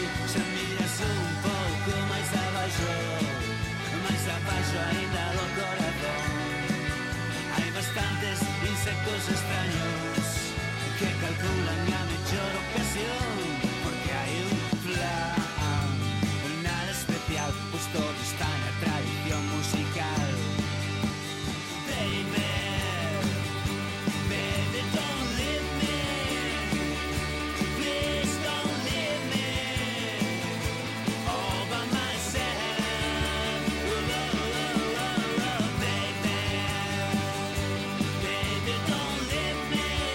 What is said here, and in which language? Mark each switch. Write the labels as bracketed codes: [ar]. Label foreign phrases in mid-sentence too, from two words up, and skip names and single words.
[gl] Xa miras un pouco máis abaixo aínda do corazón. Hai bastantes insectos extraños que calculan a mellor ocasión, porque hai un plan, nada especial, pois todo está na tradición musical. [en] Baby, baby, don't leave me. Please don't leave me all by myself. Oh, oh, oh, oh, baby, baby, don't leave me.